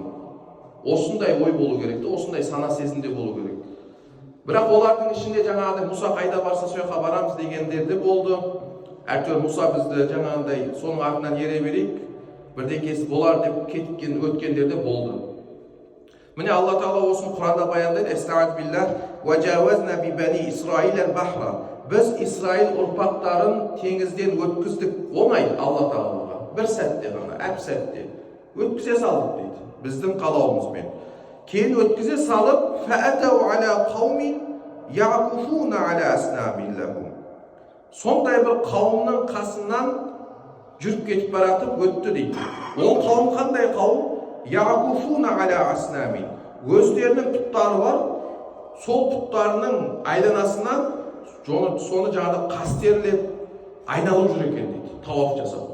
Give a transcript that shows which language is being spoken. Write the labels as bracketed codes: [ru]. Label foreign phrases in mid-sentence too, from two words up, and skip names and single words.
[kk] Осындай ой болу керек, осындай сана сезімде болу керек. Бірақ олардың ішінде жаңағыдай Мұса қайда барса сол жаққа барамыз дегендер де болды. Әйтеуір Мұса бізді жаңағыдай соның артынан ере берейік, бірдеңкесі болар деп кеткен өткендер де болды. Міне Алла Тағала осыны Құранда баяндайды. [ar] أستعيذ بالله وجاوزنا ببني إسرائيل البحر. [kk] Біз Исраил ұрпақтарын теңізден өткіздік. Оңай Алла Тағалаға. Бір сәтте ғана, әп сәтте өткізе салдық дейді. Біздің қалауымызбен. Кейін өткізе салып, [ar] فأتوا على قوم يعكفون على أصنام لهم. [kk] Сондай бір қауымның қасынан жүріп кетіп баратып өтті дейді. Ол қауым қандай қауым? [ar] يعكفون على أصنام. [kk] Өздерінің пұттары бар, сол пұттарының айланасынан соны жаңағы қастерлеп айналып жүр екен дейді, тауаф жасап.